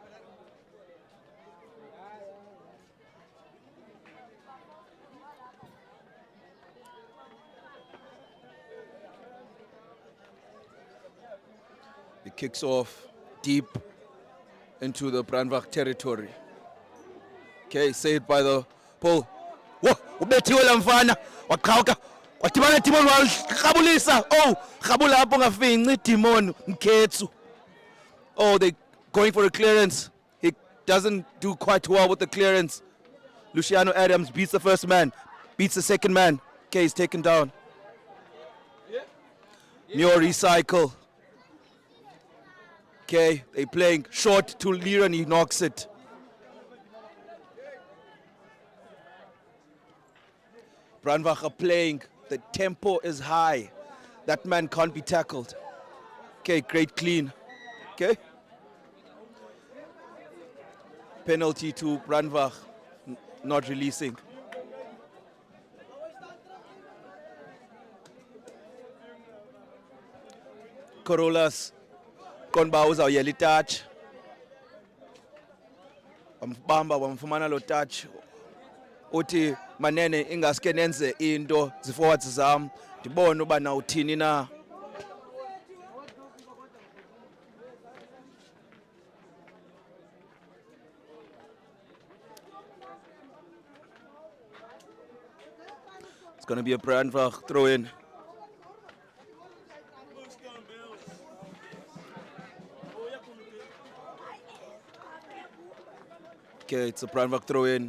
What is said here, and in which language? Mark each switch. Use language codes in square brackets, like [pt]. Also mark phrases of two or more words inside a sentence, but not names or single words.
[en] He kicks off deep into the Brandwag territory. Okay, saved by the pole. Whoa, [xh] ubethiwe la mfana waqhawuka wadibana Timon waqhabulisa. Oh, khabula apho ngafinci Timon Mketsu. [en] Oh, they going for a clearance. He doesn't do quite well with the clearance. Luciano Adams beats the first man, beats the second man. Okay, he's taken down. Muir recycle. Okay, they playing short to Lira and he knocks it. Brandwag are playing. The tempo is high. That man can't be tackled. Okay, great clean. Okay. Penalty to Brandwag, not releasing. [xh] Corollas konba uzawuyela itouch. Wambamba wamfumana lo touch. Uthi Manene ingaske nenze into ziforwards zam ndibone uba na uthini na. [en] It's going to be a Brandwag throw in. Okay, it's a Brandwag throw in.